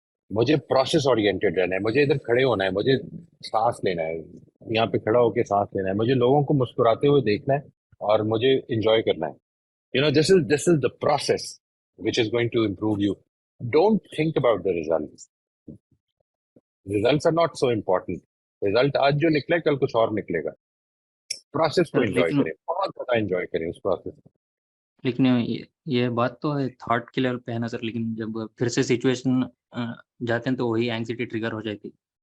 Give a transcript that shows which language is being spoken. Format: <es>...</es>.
<hi>मुझे process oriented रहना है, मुझे इधर खड़े होना है, मुझे सांस लेना है, यहाँ पे खड़ा होकर सांस लेना है, मुझे लोगों को मुस्कुराते हुए देखना है, और मुझे इंजॉय करना है।</hi> <en>You know, this is the process which is going to improve you. Don't think about the results. Results are not so important.</en> <hi>Result आज जो निकले कल कुछ और निकलेगा। प्रोसेस को सर एंजॉय लेकिन करें, बहुत ज्यादा एंजॉय करें उस प्रोसेस को। लेकिन ये बात तो है थॉट के लेवल पे है ना सर, लेकिन जब फिर से सिचुएशन जाते हैं तो वही एंग्जाइटी ट्रिगर हो जाती है।</hi>